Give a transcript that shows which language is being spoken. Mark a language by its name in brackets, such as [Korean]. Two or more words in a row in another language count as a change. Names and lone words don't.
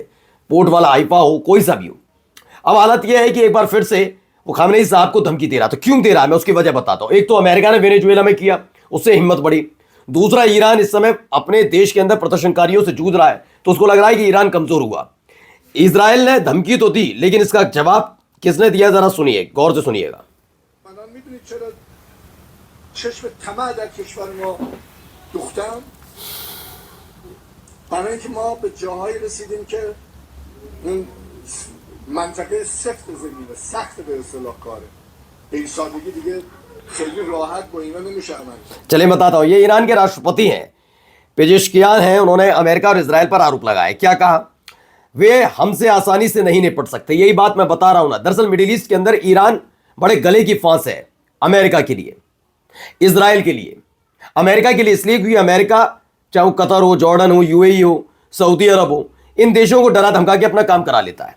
[Hindi] पोर्ट वाला हाइफा हो, कोई सा भी हो। अब हालत यह है कि एक बार फिर से वो खमेनी साहब को धमकी दे रहा। तो क्यों दे रहा है मैं उसकी वजह बताता हूं। एक तो अमेरिका ने वेनेजुएला में किया, उससे हिम्मत बढ़ी। दूसरा, ईरान इस समय अपने देश के अंदर प्रदर्शनकारियों से जूझ रहा है तो उसको लग रहा है कि ईरान कमजोर हुआ। इजराइल ने धमकी तो दी, लेकिन इसका जवाब किसने दिया जरा सुनिए, गौर से सुनिएगा। [Persian] منطقه سفت زمینه سخت به اصطلاح کاره به این سادگی دیگه خیلی راحت با اینا نمیشه عمل کرد. [Hindi] चलिए बताता हूं। ये ईरान के राष्ट्रपति हैं, पेजेश्कियान हैं। उन्होंने अमेरिका और इजराइल पर आरोप लगाया। क्या कहा? वे हमसे आसानी से नहीं निपट सकते। यही बात मैं बता रहा हूं ना। दरअसल मिडिल ईस्ट के अंदर ईरान बड़े गले की फांस है अमेरिका के लिए, इजराइल के लिए। अमेरिका के लिए इसलिए क्योंकि अमेरिका चाहे वो कतर हो, जॉर्डन हो, यूएई हो, सऊदी अरब हो, इन देशों को डरा धमका के अपना काम करा लेता है।